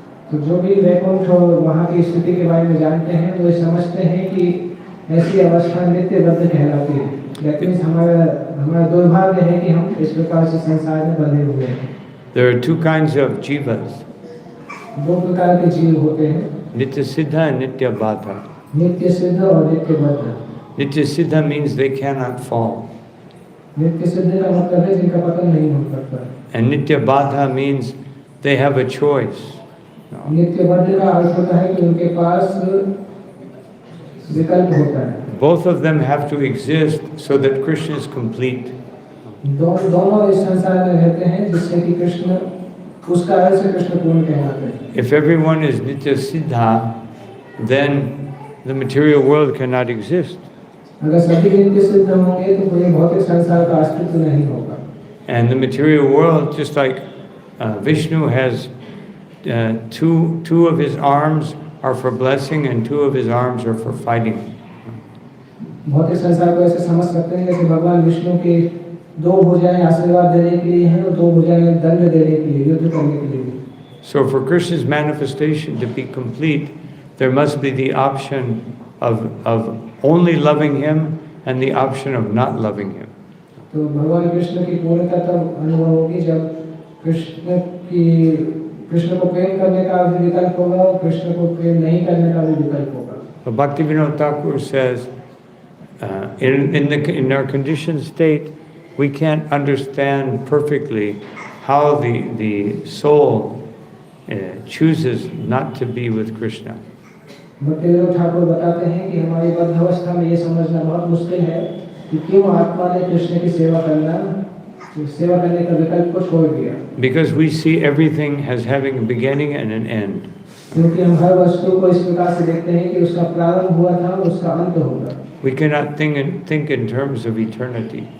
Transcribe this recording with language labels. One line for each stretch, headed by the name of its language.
Hindi: तो जो भी वैकुंठ और वहाँ की स्थिति के बारे में जानते हैं वो समझते हैं कि ऐसी अवस्था नित्यबद्ध कहलाती है. लेकिन हमारा दुर्भाग्य है कि हम इस प्रकार से संसार में बंधे हुए हैं.
English: There are two kinds of jivas.
Hindi: दो प्रकार के जीव होते हैं,
English: Nitya Siddha and Nitya Bhatha.
Hindi: नित्य सिद्ध और नित्य बद्ध.
English: Nitya Siddha means they cannot fall.
Hindi: नित्य सिद्ध का मतलब है जिनका पतन नहीं हो सकता.
English: And Nitya Bhatha means they have a choice.
Hindi: नित्य बद्ध का अर्थ होता है कि उनके पास विकल्प होता है.
English: Both of them have to exist so that Krishna is complete.
Hindi: दोनों इस संसार में रहते हैं जिससे कि कृष्ण उस कारण से कृष्ण पूर्ण कहलाते हैं.
English: If everyone is Nitya Siddha, then the material world cannot exist.
Hindi: अगर सभी नित्य सिद्ध होंगे तो कोई भौतिक संसार का अस्तित्व नहीं होगा.
English: And the material world, just like Vishnu has two of his arms are for blessing and two of his arms are for fighting.
Hindi: भौतिक संसार को ऐसे समझ सकते हैं जैसे भगवान विष्णु के दो भुजाएं आशीर्वाद देने के लिए हैं और दो भुजाएं दंड देने के लिए, युद्ध करने के लिए.
English: So for Krishna's manifestation to be complete, there must be the option of only loving him and the option of not loving him.
Hindi: तो भगवान कृष्ण की पूर्णता तब अनुभव होगी जब कृष्ण को प्रेम करने का भी विकल्प होगा और कृष्ण को प्रेम नहीं करने का भी विकल्प होगा.
English: But Bhaktivinoda Thakur says, in our conditioned state, we can't understand perfectly how the soul chooses not to be with Krishna.
Hindi: Bhaktivinod Thakur बताते हैं कि हमारी बद्ध अवस्था में ये समझना बहुत मुश्किल है कि क्यों आत्मा ने कृष्ण की सेवा करने का विकल्प को छोड़ दिया.
English: Because we see everything as having a beginning and an end.
Hindi: क्योंकि हम हर वस्तु को इस प्रकार से देखते हैं कि उसका प्रारंभ हुआ था और उसका अंत होगा.
English: We cannot think in terms of eternity.